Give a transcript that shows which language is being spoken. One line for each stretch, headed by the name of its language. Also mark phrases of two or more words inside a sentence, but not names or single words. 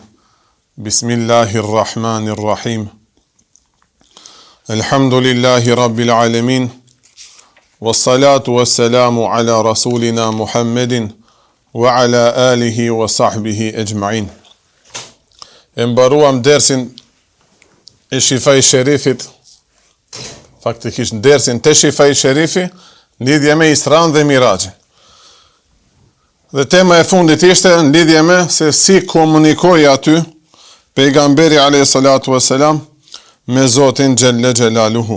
Arabic: بسم الله الرحمن الرحيم الحمد لله رب العالمين والصلاة والسلام على رسولنا محمد وعلى آله وصحبه أجمعين.
Albanian: Mbaruam dersin e Shifaj Sherifit, faktikisht dersin te Shifaj Sherifi, lidhje me Isran dhe Mirajin. Dhe tema e fundit ishte në lidhje me se si komunikoi aty pejgamberi
Arabic: عليه الصلاة والسلام
Albanian: me Zotin
Arabic: جل جلاله.